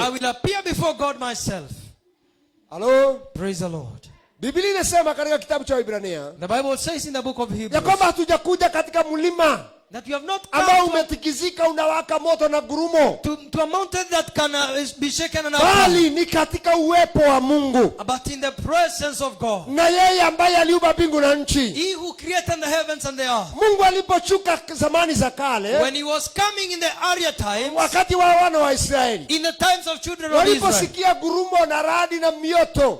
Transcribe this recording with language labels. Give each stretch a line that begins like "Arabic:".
English: I will appear before God myself.
Swahili: Halo,
English: Praise the Lord.
Swahili: Biblia inasema katika kitabu cha Waebrania
English: The Bible says in the book of
Swahili: ya
English: Hebrews
Swahili: kwamba hatujakuja katika mlima
English: that you have not
Swahili: ambao
English: come
Swahili: umetikizika unawaka moto na gurumo,
English: to a mountain that can be shaken and
Swahili: bali ni katika uwepo wa Mungu
English: but in the presence of God.
Swahili: na yeye ambaye aliumba mbingu na nchi.
English: He who created the heavens and the earth.
Swahili: Mungu aliposhuka zamani za kale,
English: When he was coming in the earlier times,
Swahili: wakati wa wana wa Israeli,
English: in the times of children of Israel,
Swahili: waliposikia gurumo na radi na mioto,